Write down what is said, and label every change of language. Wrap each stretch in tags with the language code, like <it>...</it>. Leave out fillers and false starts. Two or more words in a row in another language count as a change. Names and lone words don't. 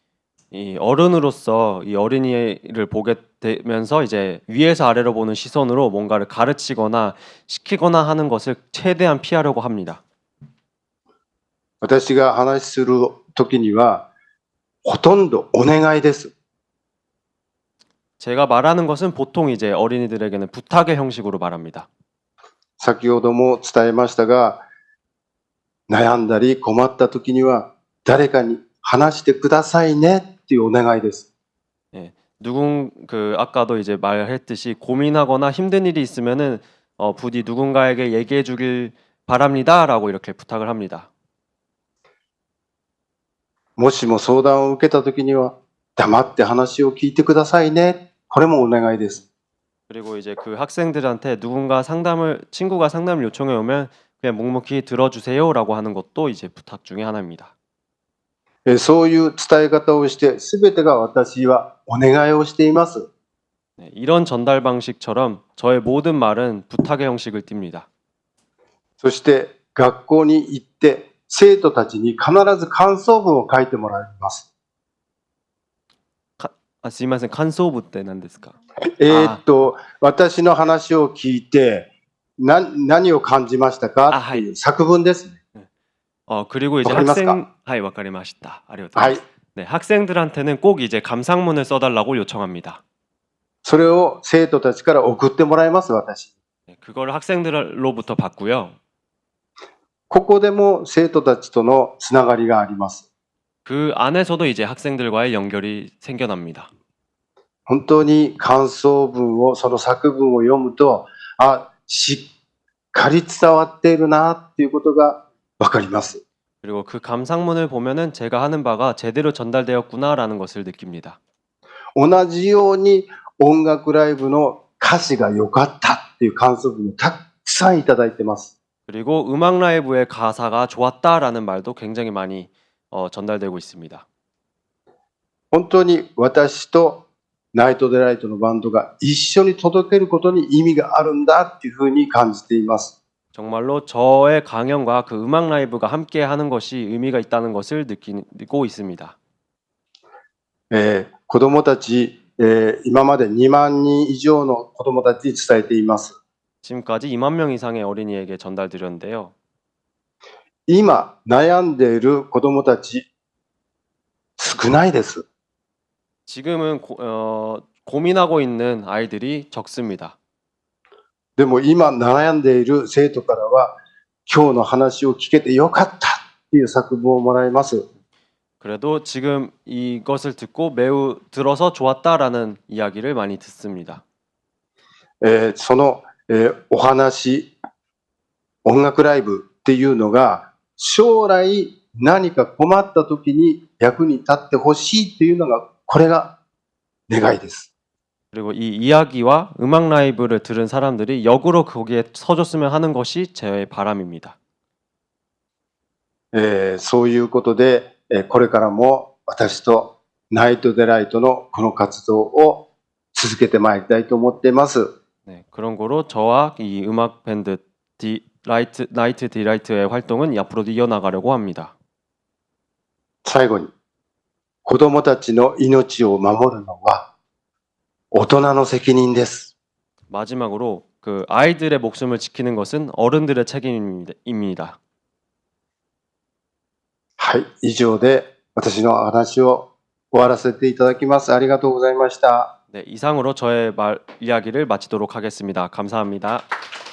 <ko>이 어른으로서 이 어린이를 보게 되면서 이제 위에서 아래로 보는 시선으로 뭔가를 가르치거나 시키거나 하는 것을 최대한 피하려고 합니다.</ko> <ja>私が話しするときには、ほとんどお願いです。</ja> <ko>제가 말하는 것은 보통 이제 어린이들에게는 부탁의 형식으로 말합니다.</ko> <ja>先ほども伝えましたが、悩んだり困ったときには、誰かに話してくださいねっていうお願いです。</ja> <ko>아까도 이제 말했듯이 고민하거나 힘든 일이 있으면은 부디 누군가에게 얘기해 주길 바랍니다라고 이렇게 부탁을 합니다.</ko> <ja>もしも相談を受けたときには、黙って話を聞いてくださいね。これもお願いです。</ja> <ko>그리고 이제 그 학생들한테 친구가 상담을 요청해 오면 그냥 묵묵히 들어주세요라고 하는 것도 이제 부탁 중에 하나입니다.</ko> <ja>そういう伝え方をして、すべてが私はお願いをしています。</ja> <ko>네, 이런 전달 방식처럼 저의 모든 말은 부탁의 형식을 띱니다.</ko> <ja>そして学校に行って生徒たちに必ず感想文を書いてもらいます。すいません、感想文って何ですか？私の話を聞いて何を感じましたかっていう作文ですね。</ja> <ko>그리고 이제</ko> <ja>わかりますか? わかりました。ありがとうございます。</ja> <ko>네, 학생들한테는 꼭 이제 감상문을 써달라고 요청합니다.</ko> <ja>それを生徒たちから送ってもらいます、私。</ja> <ko>네, 그걸 학생들로부터 받고요.</ko> <ja>ここでも生徒たちとのつながりがあります。</ja> <ko>그 안에서도 이제 학생들과의 연결이 생겨납니다.</ko> <ja>本当に感想文を、その作文を読むと、しっかり伝わっているなっていうことがわかります。</ja> <ko>그리고 그 감상문을 보면은 제가 하는 바가 제대로 전달되었구나라는 것을 느낍니다.</ko> <ja>同じように音楽ライブの歌詞が良かったっていう感想文をたくさんいただいてます。</ja> <ko>그리고 음악 라이브의 가사가 좋았다라는 말도 굉장히 많이 전달되고 있습니다.</ko> <ja>本当に私とナイトデライトのバンドが一緒に届けることに意味があるんだっていうふうに感じています。</ja> <ko>정말로 저의 강연과 그 음악 라이브가 함께 하는 것이 의미가 있다는 것을 느끼고 있습니다.</ko> <ja>子どもたち、今まで2万人以上の子どもたちに伝えています。</ja> <ko>지금까지 2만 명 이상의 어린이에게 전달드렸는데요.</ko> <ja>今悩んでいる子どもたち少ないです。</ja> <ko>지금은 고민하고 있는 아이들이 적습니다.</ko> <ja>でも今悩んでいる生徒からは、今日の話を聞けてよかったっていう作文をもらいます。</ja> <ko>그래도 지금 이것을 듣고 매우 들어서 좋았다라는 이야기를 많이 듣습니다.</ko> <ja>その、お話、音楽ライブっていうのが将来何か困った時に役に立ってほしいっていうのが、これが願いです。</ja> <ko>그리고 이 이야기와 음악 라이브를 들은 사람들이 역으로 거기에 서줬으면 하는 것이 제 바람입니다.</ko> <ja>そういうことで、これからも私とナイトデライトのこの活動を続けてまいりたいと思っています。</ja> <ko>네, 그런 거로 저와 이 음악 밴드 나이트 디라이트의 활동은 앞으로도 이어나가려고 합니다.</ko> <ja>最後に、子どもたちの命を守るのは大人の責任です。</ja> <ko>마지막으로 그 아이들의 목숨을 지키는 것은 어른들의 책임입니다.</ko> <ja>はい、以上で私の話を終わらせていただきます。ありがとうございました。</ja> <ko>네, 이상으로 저의 이야기를 마치도록 하겠습니다. 감사합니다.</ko>